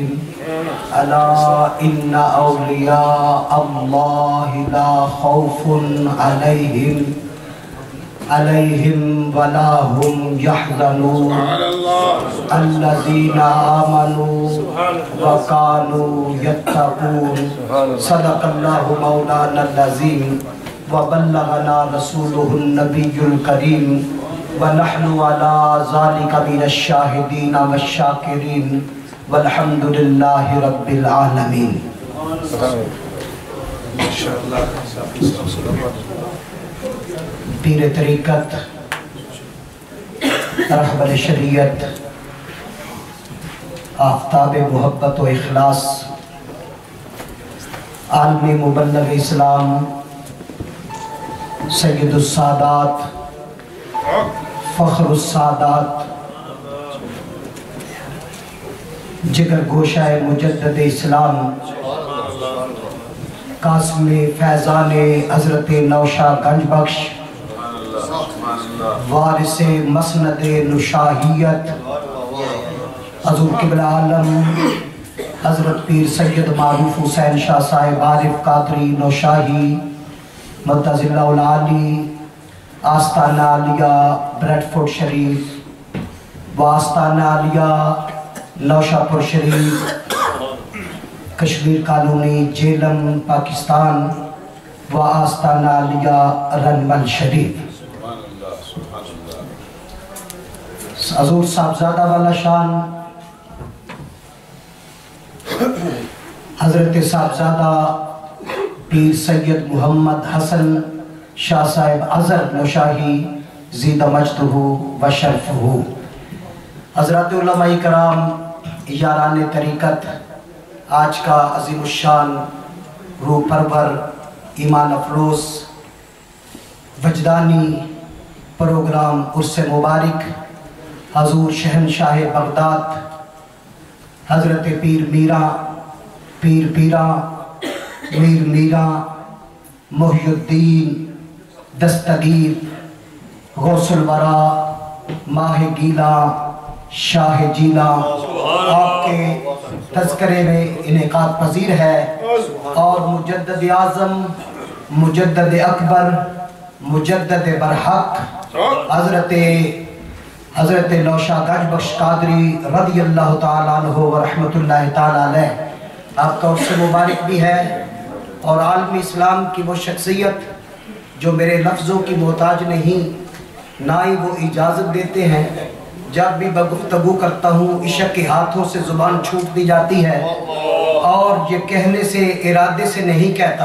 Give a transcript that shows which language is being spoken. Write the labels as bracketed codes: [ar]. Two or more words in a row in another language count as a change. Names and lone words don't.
[ar] ألا إن أولياء الله لا خوف عليهم ولا هم يحزنون الذين آمنوا وكانوا يتقون. صدق الله مولانا العظيم وبلغنا رسوله النبي الكريم ونحن على ذلك من الشاهدين والشاكرين والحمد لله رب العالمين. [ur] پیر طریقت، رہبر شریعت، آفتاب محبت و اخلاص، عالم مبلغ اسلام، سید السادات، فخر السادات، جگر گوشہ مجدد اسلام، قاسم فیضان حضرت نوشاد گنج بخش وارث مسند نوشاہیت حضور قبلہ عالم حضرت پیر سید معروف حسین شاہ صاحب عارف قادری نوشاہی مدظلہ العالی آستانہ عالیہ بریڈفورڈ شریف و آستانہ عالیہ نوشاپور شریف کشمیر کالونی جہلم پاکستان و آستانہ عالیہ رنمل شریف. حضور صاحبزادہ والا شان حضرت صاحبزادہ پیر سید محمد حسن شاہ صاحب اظہر نوشاہی زید مجدہ و شرفہ. حضرت علمائے کرام یاران طریقت, آج کا عظیم الشان روح پرور ایمان افروز وجدانی پروگرام عرس مبارک حضور شہنشاہ بغداد حضرت پیر میراں میر میراں محی الدین دستگیر غوث الوریٰ ماہ گیلا شاہ جیلاں آپ کے تذکرے میں انعقاد پذیر ہے اور مجدد اعظم مجدد اکبر مجدد برحق حضرت نوشاد گنج بخش قادری رضی اللہ تعالیٰ عنہ و رحمۃ اللہ تعالیٰ علیہ آپ کا عرس مبارک بھی ہے. اور عالمی اسلام کی وہ شخصیت جو میرے لفظوں کی محتاج نہیں، نہ ہی وہ اجازت دیتے ہیں، جب بھی گفتگو کرتا ہوں عشق کے ہاتھوں سے زبان چھوٹ دی جاتی ہے اور یہ کہنے سے ارادے سے نہیں کہتا.